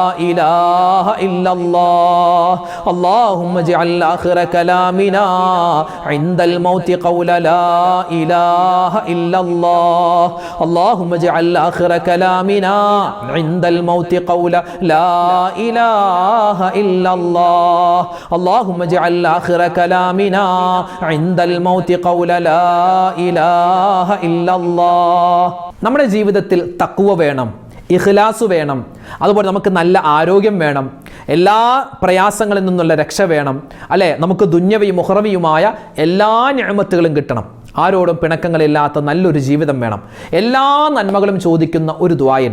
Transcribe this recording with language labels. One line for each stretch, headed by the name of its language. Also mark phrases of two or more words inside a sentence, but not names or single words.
Arabic: إله إلا الله اللهم اجعل آخر كلامنا عند الموت قول لا إله إلا الله اللهم اجعل آخر كلامنا عند الموت قول لا إله إلا الله اللهم اجعل آخر كلامنا عند الموت قول لا إله إلا الله
Malayalam: നമ്മുടെ ജീവിതത്തിൽ തഖ്വ വേണം, ഇഖ്ലാസ് വേണം, അതുപോലെ നമുക്ക് നല്ല ആരോഗ്യം വേണം, എല്ലാ പ്രയാസങ്ങളിൽ നിന്നുള്ള രക്ഷ വേണം, അല്ലേ? നമുക്ക് ദുന്യവിയും മുഹറവിയുമായ എല്ലാ നിഅമത്തുകളും കിട്ടണം. ആരോടും പിണക്കങ്ങളില്ലാത്ത നല്ലൊരു ജീവിതം വേണം. എല്ലാ നന്മകളും ചോദിക്കുന്ന ഒരു ദുആയുണ്ട്.